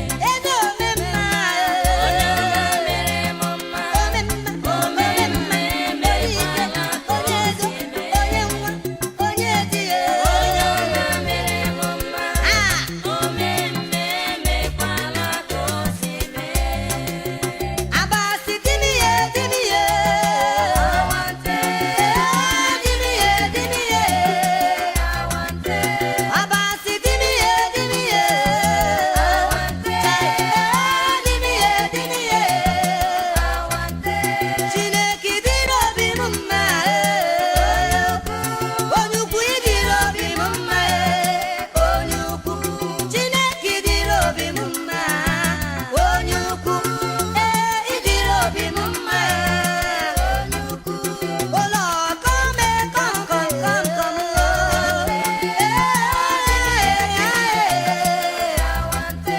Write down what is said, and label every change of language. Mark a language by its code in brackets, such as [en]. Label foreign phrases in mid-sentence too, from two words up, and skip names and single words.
[ig] Eze ome mma, eh. Onye ọma mere m mma. Ome mma, Ome ome mma, mma onye ike, emekwala ka o onye ego, si Onye nwa, onye di ya. Onye ọma mere m mma. Ah! O mee mme, emekwala ka o si mee. [efi] Abasi di mi ye, di mi ye. Awante. Eh, di mi ye, di mi ye. Awante. Abasi di mi ye, di mi ye. Awante. Eh, di mi ye, di mi ye. Awante. [ig] Chineke dịrị obi m mma, eh. Onye ukwu, ị dịrị obi m mma, eh. Onye ukwu. Chineke dịrị obi m mma. Onye ukwu. Eh, ị dịrị obi m mma, eh. Onye ukwu. [en] Oh Lord, come and come, come, come, come, come, oh. Eh, eh, eh, eh.